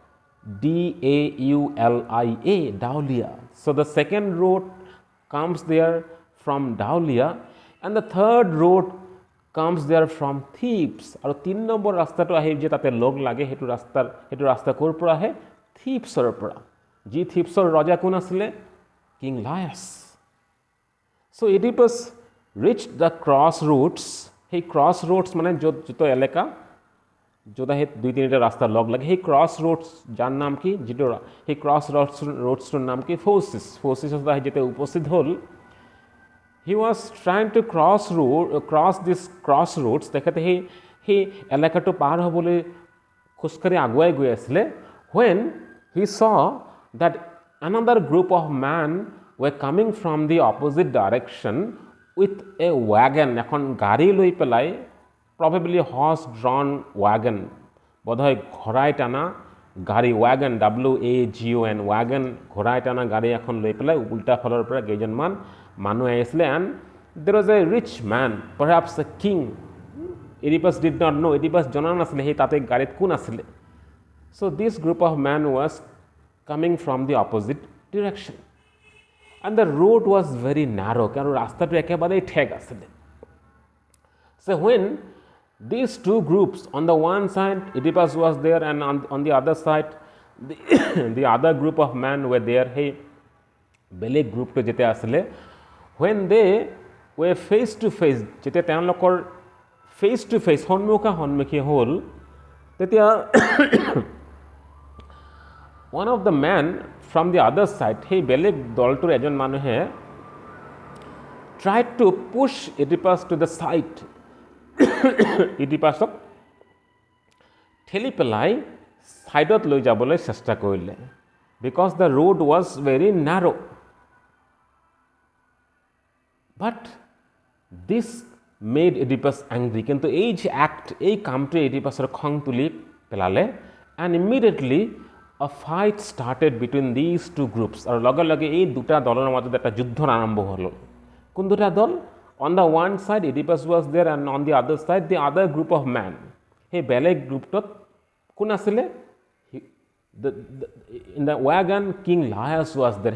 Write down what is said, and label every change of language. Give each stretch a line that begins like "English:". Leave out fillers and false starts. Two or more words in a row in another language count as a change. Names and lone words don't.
English: Daulia. Daulia. So the second road comes there from Daulia and the third road comes there from Thebes.
Assamese: আৰু 3 নম্বৰ ৰাস্তাটো আহি যে তাতে লগ লাগে সেইটো ৰাস্তা ক'ৰ পৰা আহে? থিপছৰ পৰা. যি থিপছৰ ৰজা কোন আছিলে?
English: King Laius. So Oedipus reached the crossroads.
Assamese: সেই crossroads মানে য'ত এলেকা য'ত আহি 2-3টা ৰাস্তা লগ লাগে সেই crossroads যাৰ নাম কি? যিটো সেই crossroadsটোৰ নাম কি? Phocis. Phocisত আহি যেতিয়া উপস্থিত হ'ল
English: he was trying to cross this crossroads
Assamese: তেখেতে সেই এলেকাটো পাৰ হ'বলৈ খোজকাঢ়ি আগুৱাই গৈ আছিলে
English: when he saw that another group of men were coming from the opposite direction with a wagon
Assamese: এখন গাড়ী লৈ পেলাই
English: probably horse drawn wagon
Assamese: বোধহয় ঘোঁৰাই টানা গাড়ী
English: wagon WAGON wagon
Assamese: ঘোঁৰাই টানা গাড়ী এখন লৈ পেলাই উল্টা ফালৰ পৰা কেইজনমান মানুহ আহিছিলে
English: and there was a rich man perhaps a king. Oedipus did not know,
Assamese: Oedipus জনা নাছিলে সেই তাতে গাড়ীত কোন আছিলে.
English: So this group of men was coming from the opposite direction and the road was very narrow
Assamese: কারণ রাস্তাটা একেবারেই ঠেক আছিলে.
English: So when these two groups, on the one side Oedipus was there and on the other side the other group of men were there,
Assamese: hey বেলেগ গ্ৰুপটো যেতিয়া আছিলে
English: when they were face to face
Assamese: যেতিয়া তেওঁলোকৰ
English: face to face
Assamese: সন্মুখী হ'ল তেতিয়া
English: one of the men from the other side
Assamese: সেই বেলেগ দলটোৰ এজন মানুহে
English: tried to push Oedipus to the side.
Assamese: Oedipusক ঠেলি পেলাই সাইডত লৈ যাবলৈ চেষ্টা কৰিলে
English: because the road was very narrow. But this made Oedipus angry.
Assamese: কিন্তু এই যে act এই কামটোৱে Oedipusৰ খং তুলি পেলালে
English: and immediately a fight started between these two groups.
Assamese: আৰু লগে লগে এই দুটা দলৰ মাজত এটা যুদ্ধৰ আৰম্ভ হ'ল. কোন দুটা দল?
English: On the one side Oedipus was there and on the other side the other group of men.
Assamese: সেই বেলেগ গ্ৰুপটোত কোন আছিলে?
English: In the wagon King Laius was there.